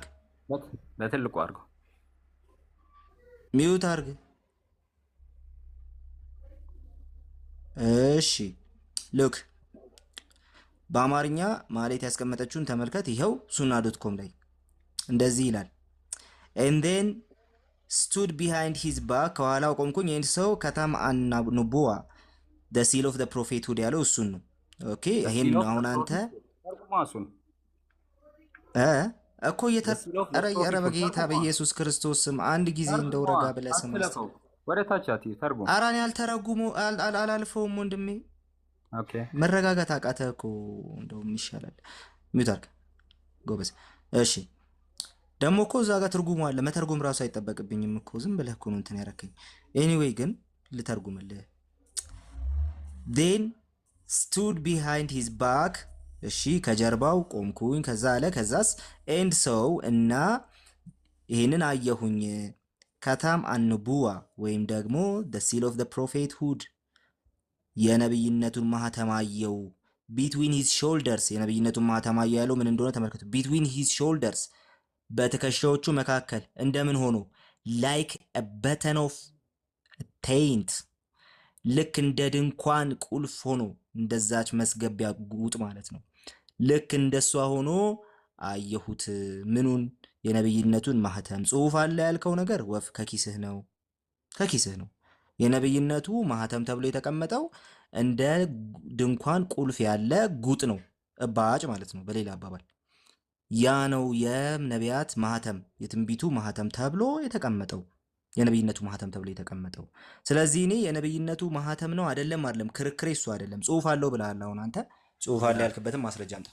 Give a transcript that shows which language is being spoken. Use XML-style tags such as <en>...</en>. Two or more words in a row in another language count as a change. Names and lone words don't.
<am>በትልቁ አድርገው። ሚውት አድርግ። እሺ ሉክ በአማርኛ ማለት ያስቀመጠችውን ተመልከት። ይኸው ሱና.ኮም ላይ እንደዚህ ይላል።</am> <en>and then stood behind his back</en> <am>ከኋላው ቆምኩኝ ይህን ሰው</am> <ar>خاتم النبوة</ar> <en>the seal of the prophethood</en> <am>ያለው እሱን ነው። ኦኬ ይሄን አሁን አንተ እኮ ኧረ በጌታ በኢየሱስ ክርስቶስ ስም አንድ ጊዜ እንደው ረጋ ብለህ ስም ወደ ታች ተርጉም። ኧረ እኔ አልተረጉሙ አላልፈውም ወንድሜ። ኦኬ መረጋጋት አቃተህ እኮ እንደውም ይሻላል። ሚውት አድርግ ጎበዝ። እሺ ደግሞ እኮ እዛ ጋር ትርጉሙ አለ። መተርጉም ራሱ አይጠበቅብኝም እኮ ዝም ብለህ እኮ ነው እንትን ያረከኝ። ኤኒዌይ ግን ልተርጉምልህ።</am> <en>then stood behind his back</en> <am>እሺ ከጀርባው ቆምኩኝ። ከዛ አለ ከዛስ and ሰው እና ይሄንን አየሁኝ</am> <ar>خاتم النبوة</ar> <am>ወይም ደግሞ</am> <en>the seal of the prophethood</en> <am>የነብይነቱን ማህተም አየው።</am> <en>between his shoulders</en> <am>የነብይነቱን ማህተም አየው ያለው ምን እንደሆነ ተመልከቱ።</am> <en>between his shoulders</en> <am>በትከሻዎቹ መካከል እንደምን ሆኖ</am> <en>like a button of taint</en> <am>ልክ እንደ ድንኳን ቁልፍ ሆኖ እንደዛች መስገቢያ ጉጥ ማለት ነው። ልክ እንደሷ ሆኖ አየሁት። ምኑን? የነብይነቱን ማህተም። ጽሁፍ አለ ያልከው ነገር ወፍ ከኪስህ ነው። የነብይነቱ ማህተም ተብሎ የተቀመጠው እንደ ድንኳን ቁልፍ ያለ ጉጥ ነው፣ እባጭ ማለት ነው በሌላ አባባል። ያ ነው የነቢያት ማህተም የትንቢቱ ማህተም ተብሎ የተቀመጠው፣ የነብይነቱ ማህተም ተብሎ የተቀመጠው። ስለዚህ እኔ የነብይነቱ ማህተም ነው አይደለም ክርክሬ እሱ አይደለም። ጽሁፍ አለው ብለሃል። አሁን አንተ ጽሁፍ አለ ያልክበትም ማስረጃ አምጣ።</am>